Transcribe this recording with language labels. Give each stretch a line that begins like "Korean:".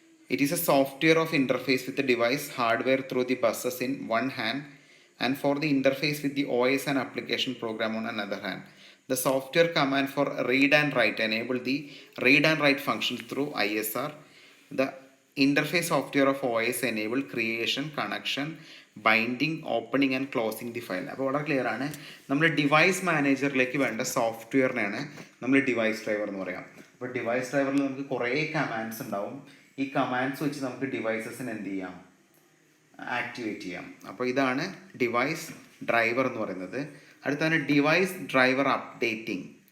English: It is a software of interface with device hardware through the buses in one hand and for the interface with the OS and application program on another hand. The software command for read and write enable the read and write functions through ISR. The interface software of OS enable creation, connection, binding, opening and closing the file.
Malayalam: അപ്പോൾ വളരെ clear ആണ്, നമ്മൾ device മാനേജറിലേക്ക് വേണ്ട സോഫ്റ്റ്വെയറിനെയാണ് നമ്മൾ device driver എന്ന് പറയാം. അപ്പോൾ device ഡ്രൈവറിൽ നമുക്ക് കുറേ കമാൻഡ്സ് ഉണ്ടാവും. ഈ കമാൻഡ്സ് വെച്ച് നമുക്ക് ഡിവൈസസിന് എന്ത് ചെയ്യാം? ആക്ടിവേറ്റ് ചെയ്യാം. അപ്പോൾ ഇതാണ് ഡിവൈസ് ഡ്രൈവർ എന്ന് പറയുന്നത്. അടുത്താണ് ഡിവൈസ് ഡ്രൈവർ അപ്ഡേറ്റിംഗ്.